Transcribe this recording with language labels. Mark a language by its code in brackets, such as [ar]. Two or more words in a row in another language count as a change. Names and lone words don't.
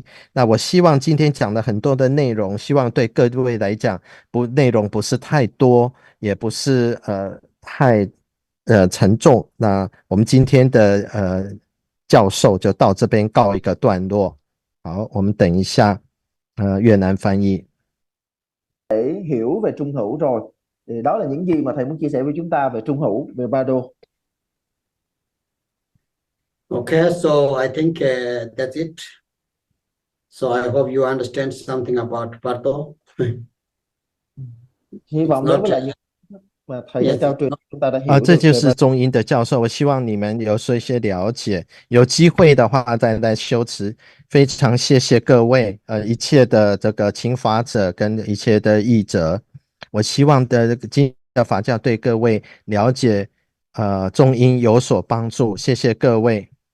[zh] 那我希望今天讲了很多的内容，希望对各位来讲内容不是太多，也不是太沉重。那我们今天的教授就到这边告一个段落。好，我们等一下越南翻译。 [vi] Để hiểu về trung hữu rồi, thì đó là những gì mà thầy muốn chia sẻ với chúng ta về trung hữu, về Bardo. [en] Okay, so I think that's it. So I hope you understand something about Bardo. [vi] Hy vọng đối với lại những mà thầy đã trao truyền chúng ta đã hiểu [zh] 这 [vi] được [zh] 就是中英的教授，我希望你们有一些了解，有机会的话再来修持。非常谢谢各位，一切的这个请法者跟一切的译者，我希望的今的法教对各位了解中英有所帮助，谢谢各位。